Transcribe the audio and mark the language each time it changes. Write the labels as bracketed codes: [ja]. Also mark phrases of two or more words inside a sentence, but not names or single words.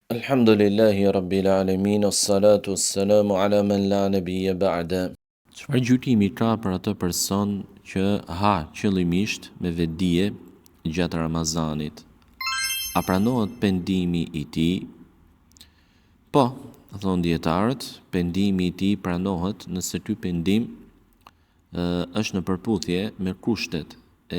[ar] الحمد لله رب العالمين الصلاة السلام على من لا نبي بعد. [sq] Çfarë gjykimi ka për atë person që ha qëllimisht me vetdije gjatë Ramazanit? A pranohet pendimi i tij? Po, thon dietarët, pendimi i tij pranohet nëse ky pendim është në përputhje me kushtet e